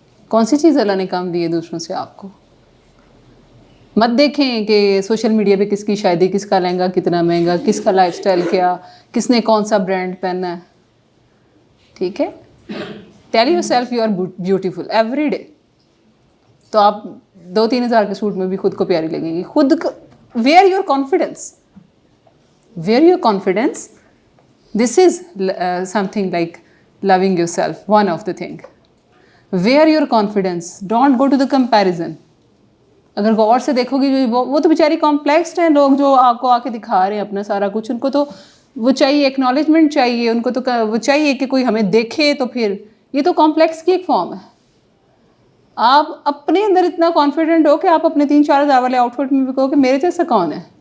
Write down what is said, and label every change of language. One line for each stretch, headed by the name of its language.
Urdu: کون سی چیز اللہ نے کام دی ہے دوسروں سے آپ کو؟ مت دیکھیں کہ سوشل میڈیا پہ کس کی شادی, کس کا لہنگا کتنا مہنگا, کس کا لائف اسٹائل کیا, کس نے کون سا برانڈ پہنا ہے. ٹھیک ہے,
English: Tell yourself you are beautiful every day.
Urdu: تو آپ 2-3 ہزار کے سوٹ میں بھی خود کو پیاری لگیں گی. خود
English: Wear your confidence, wear your confidence. This is something like loving yourself, one of the thing. Wear your confidence, don't go to the comparison.
Urdu: اگر غور سے دیکھو گی, وہ تو بیچاری کمپلیکسڈ ہیں لوگ جو آپ کو آ کے دکھا رہے ہیں اپنا سارا کچھ. ان کو تو وہ چاہیے ایکنالجمنٹ چاہیے, ان کو تو وہ چاہیے کہ کوئی ہمیں دیکھے. تو پھر یہ تو کمپلیکس کی ایک فارم ہے. آپ اپنے اندر اتنا کانفیڈنٹ ہو کہ آپ اپنے 3-4 ہزار والے آؤٹ فٹ میں بھی کہو کہ میرے جیسا کون ہے.